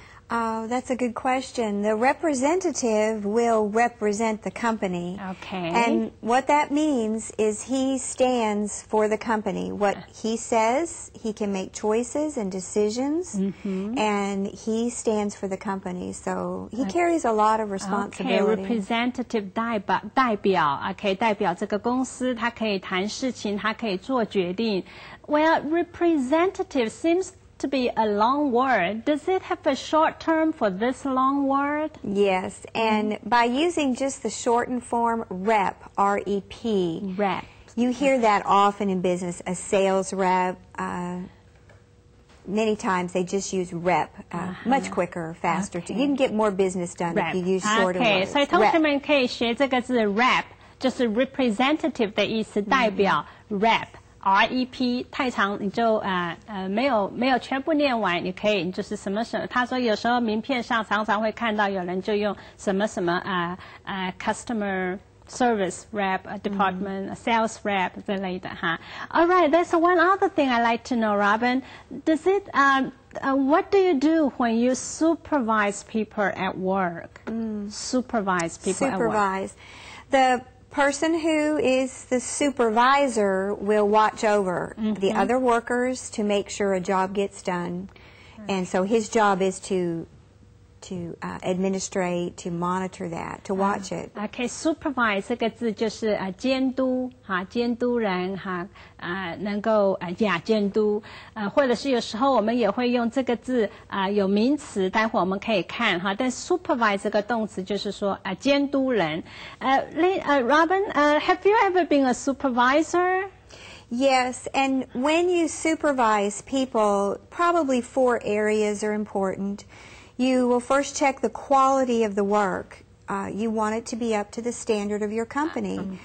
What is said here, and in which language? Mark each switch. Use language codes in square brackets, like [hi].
[en] Oh, that's a good question. The representative will represent the company. Okay. And what that means is he stands for the company. What he says, he can make choices and decisions, and he stands for the company. So he carries a lot of responsibility. [zh] Okay, representative 代表 ，OK， 代表这个公司，他可以谈事情，他可以做决定。 [en] Well, representative seems to be a long word. Does it have a short term for this long word? Yes, and by using just the shortened form rep, R-E-P, Rep. you hear that often in business, a sales rep. Many times they just use rep, much quicker, faster. Okay. You can get more business done Rep. if you use shorter Okay, words. [zh] 所以同学们可以学这个字 rep， 就是 representative 的意思，代表 rep。REP 太长你就没有全部念完，你可以就是什么，他说有时候名片上常常会看到有人就用什么 [en] customer service rep department sales rep [zh] 之类的哈。 [en] All right, there's one other thing I like to know, Robin. Does it what do you do when you supervise people at work? Supervise people at work. Supervise. The person who is the supervisor will watch over the other workers to make sure a job gets done. And so his job is to administrate, to monitor that, to watch it. [zh] OK, supervise 这个字就是监督哈，监督人哈能够监督或者是有时候我们也会用这个字有名词，待会我们可以看哈。但 supervise 这个动词就是说监督人。 [en] Robin, have you ever been a supervisor? Yes, and when you supervise people, probably 4 areas are important. You will first check the quality of the work. You want it to be up to the standard of your company.